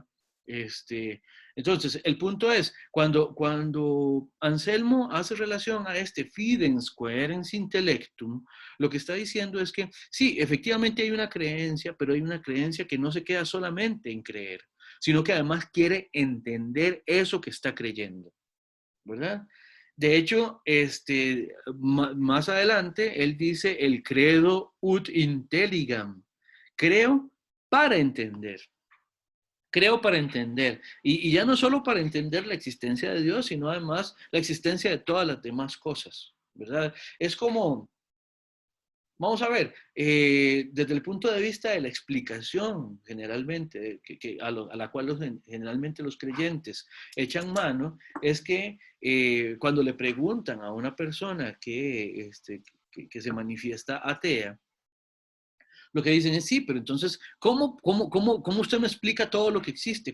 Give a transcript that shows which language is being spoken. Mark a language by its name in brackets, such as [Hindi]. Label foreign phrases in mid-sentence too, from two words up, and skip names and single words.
[Spanish] Entonces, el punto es, cuando Anselmo hace relación a este [Latin] Fidens Coherens Intellectum, [Spanish] lo que está diciendo es que sí, efectivamente hay una creencia, pero hay una creencia que no se queda solamente en creer, sino que además quiere entender eso que está creyendo, ¿verdad? De hecho, más adelante, él dice el [Latin] credo ut intelligam, [Spanish] creo para entender. Creo para entender, y ya no solo para entender la existencia de Dios, sino además la existencia de todas las demás cosas, ¿verdad? Es como, vamos a ver, desde el punto de vista de la explicación, generalmente, a la cual generalmente los creyentes echan mano, es que cuando le preguntan a una persona que se manifiesta atea, lo que dicen es, sí, pero entonces, ¿cómo usted me explica todo lo que existe?